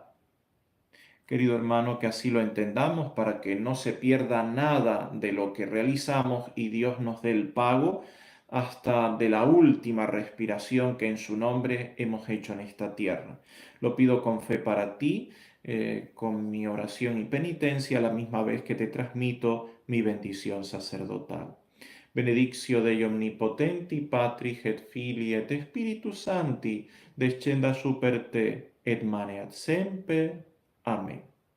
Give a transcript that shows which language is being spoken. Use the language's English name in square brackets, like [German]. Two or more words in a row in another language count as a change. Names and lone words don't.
[Spanish] Querido hermano, que así lo entendamos para que no se pierda nada de lo que realizamos y Dios nos dé el pago hasta de la última respiración que en su nombre hemos hecho en esta tierra. Lo pido con fe para ti, con mi oración y penitencia, a la misma vez que te transmito mi bendición sacerdotal. [Latin] Benedictio Dei omnipotenti, Patris et Filii et Spiritus Sancti, descenda super te et maneat semper. [Spanish] Amén.